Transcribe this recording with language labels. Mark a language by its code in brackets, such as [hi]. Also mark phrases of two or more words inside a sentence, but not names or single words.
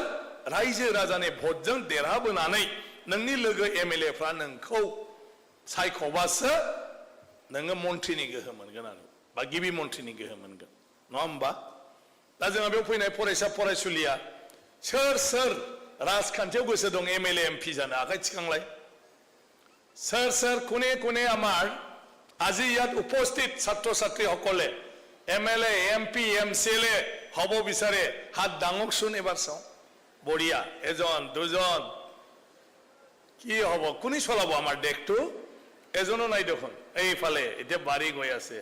[brx] रायजो राजानि भटजों देरहाबोनानै नोंनि लोगो एमएलएफ्रा नोंखौ सायख'बासो नोङो मन्थ्रिनि गोहो मोनगोन आरो बा गिबि मन्थ्रिनि गोहो मोनगोन, नङा होमबा? दा जोंहा बेयाव फैनाय फरायसा फरायसुलिया सोर सोर राजखान्थियाव गोसो दं एमएलए एमपि जानो? आखाइ थिखांलाय। सोर सोर [as] কোনে কোনে আমাৰ আজি ইয়াত উপস্থিত ছাত্ৰ ছাত্ৰীসকলে এমএলএ এমপি এমচিএলএ হ'ব বিচাৰে? হাত দাঙকচোন এবাৰ চাওঁ। বঢ়িয়া, এজন দুজন। কি হ'ব? কোনে চলাব আমাৰ দেশটো? এজনো নাই দেখোন। এইফালে এতিয়া বাঢ়ি গৈ আছে।